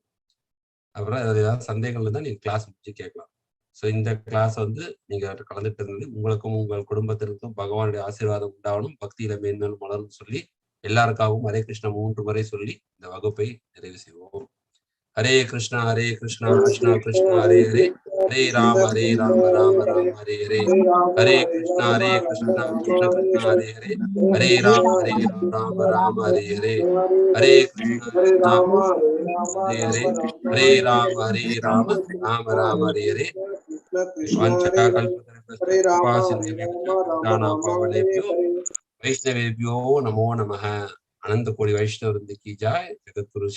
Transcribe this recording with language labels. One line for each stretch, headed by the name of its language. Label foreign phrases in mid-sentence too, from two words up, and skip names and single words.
Tamil: அப்புறம் ஏதாவது சந்தேகங்கள் இருந்தால் நீங்க கிளாஸ் முடிச்சு கேட்கலாம். ஸோ இந்த கிளாஸ் நீங்க கலந்துட்டு இருந்தது உங்களுக்கும் உங்கள் குடும்பத்திற்கும் பகவானுடைய ஆசீர்வாதம் உண்டாகணும், பக்தியில மேன்மேலும் மலரும் சொல்லி எல்லாருக்காகவும் ஹரே கிருஷ்ணா 3 முறை சொல்லி இந்த வகுப்பை நிறைவு செய்வோம்.
Sanskrit: हरे कृष्ण हरे कृष्ण कृष्ण कृष्ण हरे हरे, हरे राम राम राम हरे हरे, हरे कृष्ण कृष्ण कृष्ण हरे हरे, हरे राम राम हरे हरे, हरे कृष्ण हरे हरे, हरे राम राम हरे हरे. कृष्ण हरे राम हरे राम राम राम हरे हरे। वैष्णवेभ्यो नमो नमः।
Hindi: अनंत कोटि वैष्णव वृंद की जय। जगत गुरु श्री